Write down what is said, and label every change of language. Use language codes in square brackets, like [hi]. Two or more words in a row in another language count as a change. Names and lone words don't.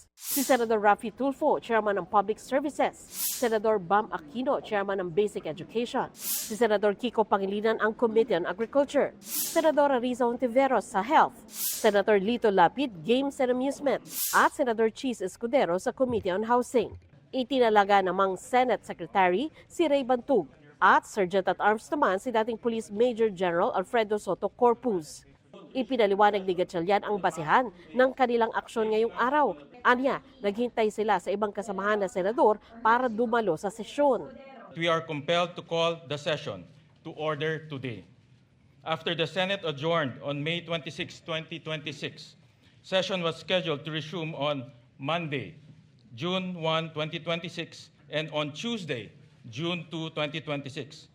[tl] Si Senador Raffy Tulfo, chairman ng Public Services. Senador Bam Aquino, chairman ng Basic Education. Si Senador Kiko Pangilinan ang Committee on Agriculture. Senador Riza Ontiveros sa Health. Senator Lito Lapid, Games and Amusement. At Senador Cheese Escudero sa Committee on Housing. Itinalaga namang Senate Secretary si Ray Bantug. At Sergeant at Arms naman si dating Police Major General Alfredo Soto Corpus. Ipinaliwanag ni Gatchalian ang basihan ng kanilang aksyon ngayong araw. Anya, naghintay sila sa ibang kasamahan na senador para dumalo sa sesyon. [en] We are compelled to call the session to order today. After the Senate adjourned on May 26, 2026, session was scheduled to resume on Monday, June 1, 2026, and on Tuesday, June 2, 2026.